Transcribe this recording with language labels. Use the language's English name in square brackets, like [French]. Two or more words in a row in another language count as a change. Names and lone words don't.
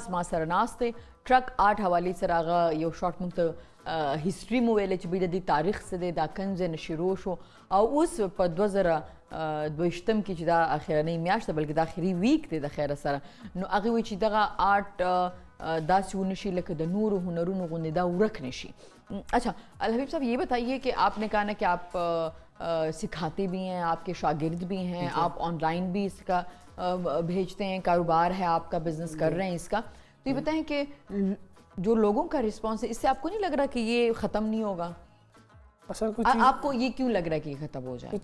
[Pashto] ما سره ناست دی ټرک آرټ حوالې سره هغه یو شارټ موږ ته هسټري مو ویلې چې د دې تاریخ څه دی دا کوم ځای نه شروع شو او اوس په [Urdu] 2022 [Pashto] کې چې دا اخرنۍ میاشت ده بلکې دا آخري ویک دی د خیره سره نو هغې وایي چې دغه آرټ داسې ونشي لکه د نورو هنرونو غوندې دا ورک نشي [Urdu] اچھا الحبیب صاحب یہ بتائیے کہ آپ نے کہا نا کہ آپ سکھاتے بھی ہیں آپ کے شاگرد بھی ہیں آپ آن لائن بھی اس کا بھیجتے ہیں کاروبار ہے آپ کا بزنس کر رہے ہیں اس کا تو یہ بتائیں کہ جو لوگوں کا رسپانس ہے اس سے آپ کو نہیں لگ رہا کہ یہ ختم نہیں ہوگا آپ کو یہ کیوں لگ رہا ہے کہ یہ ختم ہو جائے